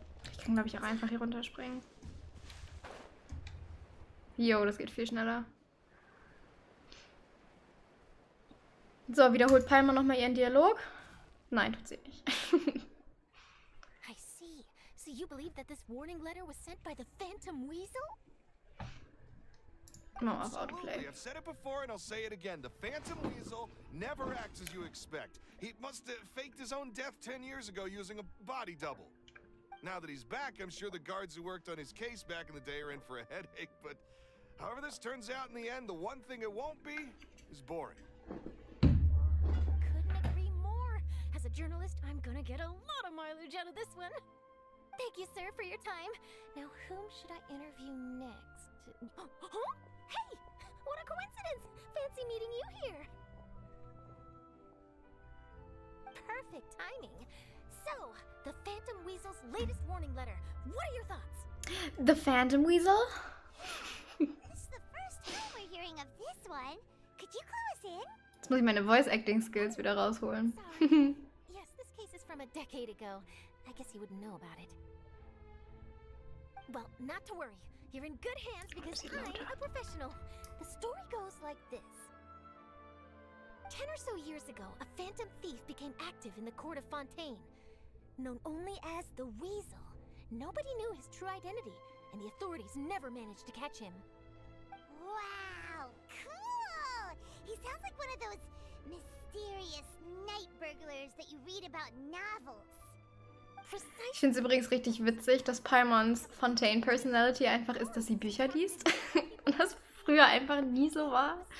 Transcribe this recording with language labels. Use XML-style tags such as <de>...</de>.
<de>Ich kann, glaube ich, auch einfach hier runterspringen. Jo, das geht viel schneller. So, wiederholt Palmer nochmal ihren Dialog. Nein, tut sie nicht.</de> <en>I see. So you believe that this warning letter was sent by the Phantom Weasel? No, off autoplay. I've said it before and I'll say it again. The Phantom Weasel never acts as you expect. He must have faked his own death 10 years ago using a body double. Now that he's back, I'm sure the guards who worked on his case back in the day are in for a headache, but however this turns out in the end, the one thing it won't be is boring. Couldn't agree more. As a journalist, I'm gonna get a lot of mileage out of this one. Thank you, sir, for your time. Now, whom should I interview next? Huh? Hey! What a coincidence! Fancy meeting you here. Perfect timing. So, the Phantom Weasel's latest warning letter. What are your thoughts? The Phantom Weasel? This is the first time we're hearing of this one. Could you clue us in?</en> <de>Jetzt muss ich meine Voice-Acting-Skills wieder rausholen.</de> <en>Sorry. Yes, this case is from a decade ago. I guess you wouldn't know about it. Well, not to worry. You're in good hands because I'm a professional. The story goes like this. 10 or so years ago, a phantom thief became active in the court of Fontaine. Known only as the Weasel, nobody knew his true identity, and the authorities never managed to catch him. Wow, cool! He sounds like one of those mysterious night burglars that you read about in novels.</en> <de>Ich finde es übrigens richtig witzig, dass Paimons Fontaine-Personality einfach ist, dass sie Bücher liest. Und das früher einfach nie so war.</de>